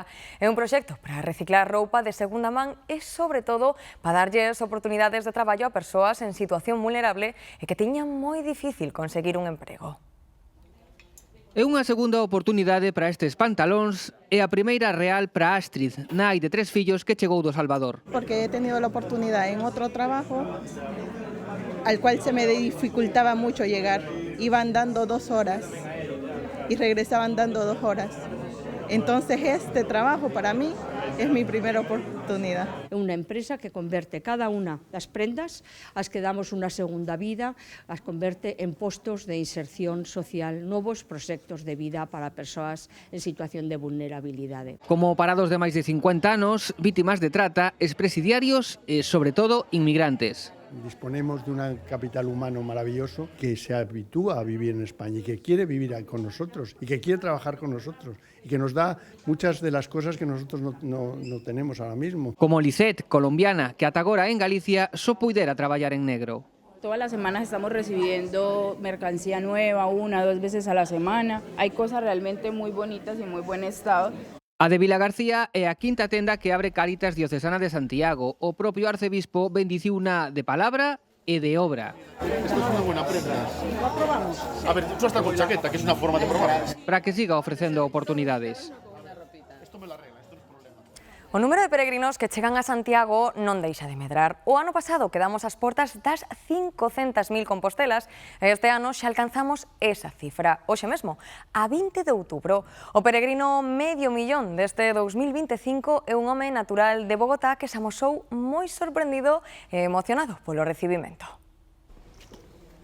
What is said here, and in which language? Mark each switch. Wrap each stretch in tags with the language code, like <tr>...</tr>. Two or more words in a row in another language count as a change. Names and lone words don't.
<gl>É un proxecto para reciclar roupa de segunda man e, sobre todo, para darlles oportunidades de traballo a persoas en situación vulnerable e que teñan moi difícil conseguir un emprego. É unha segunda oportunidade para estes pantalóns e a primeira real para Astrid, nai de 3 fillos que chegou do Salvador.</gl> <es>Porque he tenido la oportunidad en otro trabajo al cual se me dificultaba mucho llegar. Iban dando 2 horas y regresaban dando 2 horas. Entonces este trabajo para mí es mi primera oportunidad.</es> <gl>É unha empresa que converte cada unha das prendas, as que damos unha segunda vida, as converte en postos de inserción social, novos proxectos de vida para persoas en situación de vulnerabilidade. Como parados de máis de 50 anos, vítimas de trata, expresidiarios e, sobre todo, inmigrantes.</gl> <es>Disponemos de un capital humano maravilloso que se habitúa a vivir en España y que quiere vivir con nosotros y que quiere trabajar con nosotros y que nos da muchas de las cosas que nosotros no tenemos ahora mismo.</es> <gl>Como Lisette, colombiana, que ata agora en Galicia só puidera traballar en negro.</gl> <es>Todas las semanas estamos recibiendo mercancía nueva, 1 o 2 veces a la semana. Hay cosas realmente muy bonitas y muy buen estado.</es> <gl>A de Vilagarcía é a quinta tenda que abre Cáritas Diocesana de Santiago. O propio arcebispo bendiciuna de palabra e de obra.</gl> <es>Esto es una buena prenda. ¿La probamos? A ver, tú hasta con chaqueta, que es una forma de probar.</es> <gl>Para que siga ofrecendo oportunidades.</gl> <es>Esto me la arregla, esto no es problema.</es> <gl>O número de peregrinos que chegan a Santiago non deixa de medrar. O ano pasado quedamos ás portas das 500.000 compostelas e este ano xa alcanzamos esa cifra. Hoxe mesmo, a 20 de outubro, o peregrino medio millón deste 2025 é un home natural de Bogotá que se amosou moi sorprendido e emocionado polo recibimento.</gl>